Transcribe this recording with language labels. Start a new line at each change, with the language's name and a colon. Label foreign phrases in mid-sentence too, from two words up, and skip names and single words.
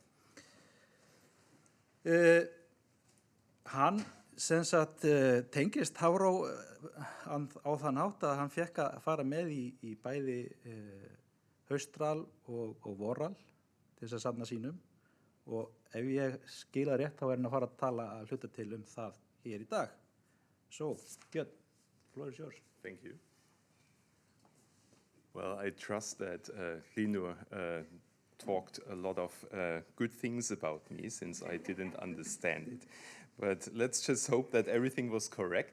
Icelandic: Hann sem sagt tengist Hafró á þann hátt að hann fékk að fara með í bæði haustral og vorral til þess að safna sínum og ef ég skila rétt þá hann að fara að tala að hluta til það hér í dag.
English: So, Björn, the floor is yours. Thank you. Well, I trust that Hlynur talked a lot of good things about me since I didn't understand it. But let's just hope that everything was correct.